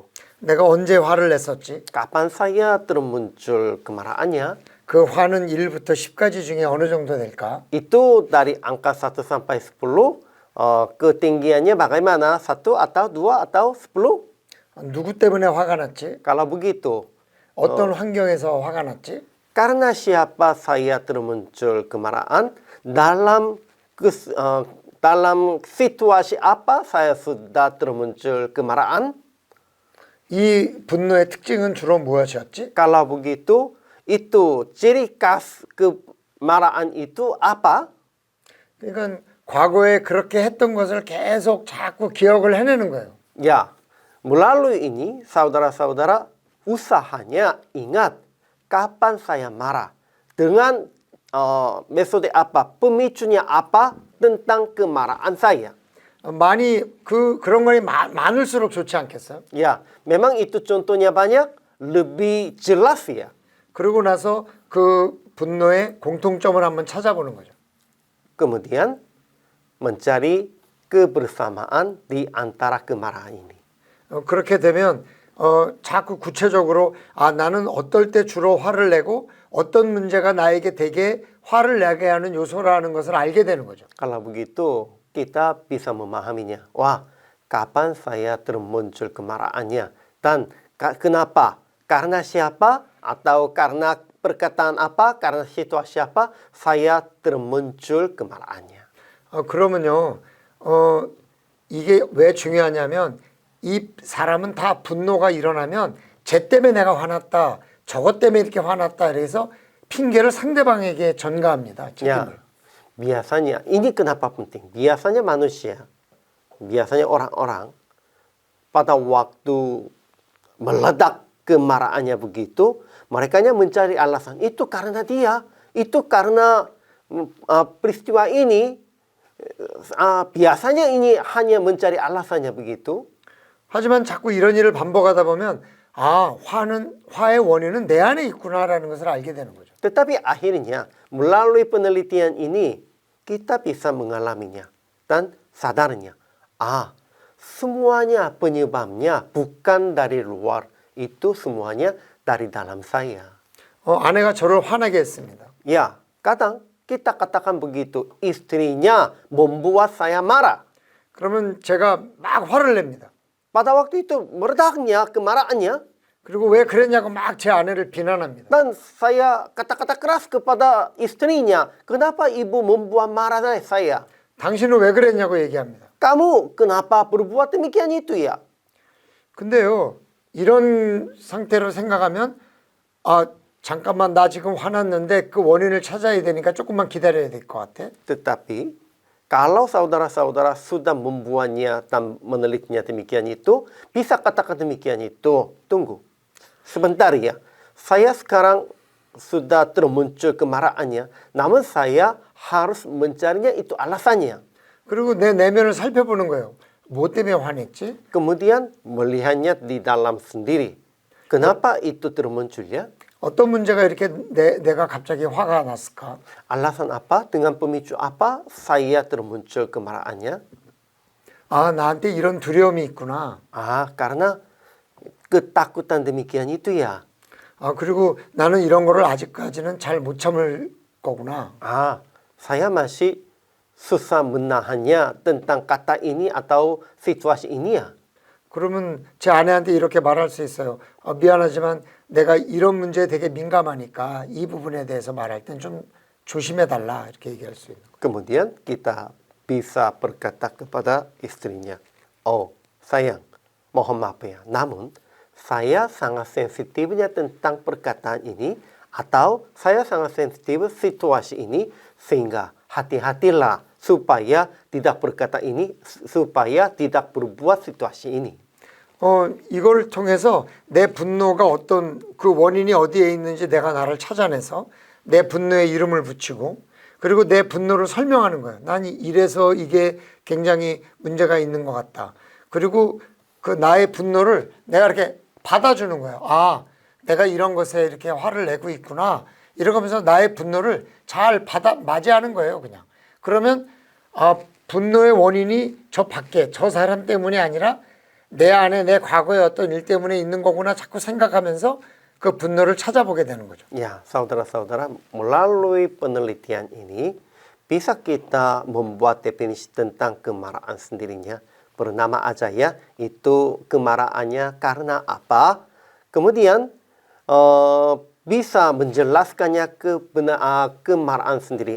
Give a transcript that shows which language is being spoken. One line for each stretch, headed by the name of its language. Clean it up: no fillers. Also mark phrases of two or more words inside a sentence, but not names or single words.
Korean: 내가 언제 화를 냈었지?
Indonesian: Kapan saya termuncul kemarahannya?
Korean: 그 화는 1부터 10까지 중에 어느 정도 될까?
Indonesian: Itu dari angka 1 sampai 10, ketinggiannya bagaimana? 1 atau 2 atau 10?
Korean: 누구 때문에 화가 났지?
Indonesian: Kalau begitu,
Korean: 어떤 환경에서 화가 났지?
Indonesian: karena siapa saya termuncul kemarahan dalam dalam situasi apa saya sudah termuncul kemarahan?
Korean: 이 분노의 특징은 주로 무엇이었지?
Indonesian: Kalau begitu, itu ciri khas kemarahan itu apa?
Korean: 그러니까 과거에 그렇게 했던 것을 계속 자꾸 기억을 해내는 거예요.
Indonesian: Ya, melalui ini saudara-saudara usahanya ingat kapan saya marah. Dengan metode apa, pemicunya apa tentang kemarahan saya.
Korean: 많이 그런 거이 많을수록 좋지 않겠어요?
Indonesian: Ya, memang itu contohnya banyak, lebih jelas ya.
Korean: 그러고 나서 그 분노의 공통점을 한번 찾아보는 거죠.
Indonesian: Kemudian mencari kebersamaan di antara kemarahan ini.
Korean: 그렇게 되면 자꾸 구체적으로 나는 어떨 때 주로 화를 내고 어떤 문제가 나에게 되게 화를 내게 하는 요소라는 것을 알게 되는 거죠.
Indonesian: Kalau begitu kita bisa memahaminya. Wah, kapan saya termuncul kemarahannya dan kenapa? Karena siapa atau karena perkataan apa? Karena situasi apa? Saya termuncul kemarahannya.
Korean: 그러면요, 이게 왜 중요하냐면 이 사람은 다 분노가 일어나면 쟤 때문에 내가 화났다, 저것 때문에 이렇게 화났다, 그래서 핑계를 상대방에게 전가합니다.
Indonesian: Ya, biasanya ini kenapa penting? Biasanya manusia, biasanya orang-orang pada waktu meledak kemarahannya begitu, mereka mencari alasan. Itu karena dia, itu karena peristiwa ini. biasanya ini hanya mencari alasannya begitu.
Korean: 하지만 자꾸 이런 일을 반복하다 보면 화의 원인은 내 안에 있구나라는 것을 알게 되는 거죠.
Indonesian: Tetapi akhirnya melalui penelitian ini kita bisa mengalaminya dan sadarnya. Semuanya penyebabnya bukan dari luar, itu semuanya dari dalam saya.
Korean: 아내가 저를 화나게 했습니다.
Indonesian: Ya, kadang kita katakan begitu, istrinya membuat saya marah.
Korean: 그러면 제가 막 화를 냅니다.
Indonesian: Pada waktu itu meledaknya kemarahannya.
Korean: 그리고 왜 그랬냐고 막 제 아내를 비난합니다.
Indonesian: Dan saya kata-kata keras kepada istrinya, kenapa ibu membuat marah saya?
Korean: 당신은 왜 그랬냐고 얘기합니다.
Indonesian: Kamu kenapa berbuat demikian itu ya?
Korean: 근데요, 이런 상태로 생각하면 잠깐만 나 지금 화났는데 그 원인을 찾아야 되니까 조금만 기다려야 될 것 같아.
Indonesian: Tetapi kalau saudara-saudara sudah membuatnya dan menelitinya demikian itu, bisa katakan demikian itu, tunggu. Sebentar ya, saya sekarang sudah termuncul kemarahannya, namun saya harus mencarinya itu alasannya.
Korean: 그리고 내 내면을 살펴보는 거예요. 뭐 때문에 화냈지?
Indonesian: Kemudian melihatnya di dalam sendiri. Kenapa itu termunculnya?
Korean: 어떤 문제가 이렇게 내가 갑자기 화가 났을까?
Indonesian: Alasan apa? Dengan pemicu apa saya termuncul kemarahannya?
Korean: 나한테 이런 두려움이 있구나.
Indonesian: Karena ketakutan demikian itu ya.
Korean: 그리고 나는 이런 거를 아직까지는 잘 못 참을 거구나.
Indonesian: Saya masih susah menahannya tentang kata ini atau situasi ini ya.
Korean: 그러면 제 아내한테 이렇게 말할 수 있어요. 미안하지만 내가 이런 문제에 되게 민감하니까 이 부분에 대해서 말할 땐 좀 조심해 달라 이렇게 얘기할 수 있는.
Indonesian: Kemudian kita bisa berkata kepada istrinya, sayang, mohon maaf ya, namun saya sangat sensitifnya tentang perkataan ini atau saya sangat sensitif situasi ini sehingga hati-hatilah supaya tidak berkata ini, supaya tidak berbuat situasi ini.
Korean: 이걸 통해서 내 분노가 어떤 그 원인이 어디에 있는지 내가 나를 찾아내서 내 분노에 이름을 붙이고 그리고 내 분노를 설명하는 거예요. 난 이래서 이게 굉장히 문제가 있는 것 같다. 그리고 그 나의 분노를 내가 이렇게 받아주는 거예요. 내가 이런 것에 이렇게 화를 내고 있구나. 이러면서 나의 분노를 잘 맞이하는 거예요, 그냥. 그러면 분노의 원인이 저 밖에 저 사람 때문이 아니라 내 안에 내 과거의 어떤 일 때문에 있는 거구나 자꾸 생각하면서 그 분노를 찾아보게 되는 거죠.
Indonesian: Ya, saudara-saudara, melalui penelitian ini bisa kita membuat definisi tentang kemarahan sendirinya. Bernama aja ya, itu kemarahannya karena apa? Kemudian bisa menjelaskannya kemarahan sendiri.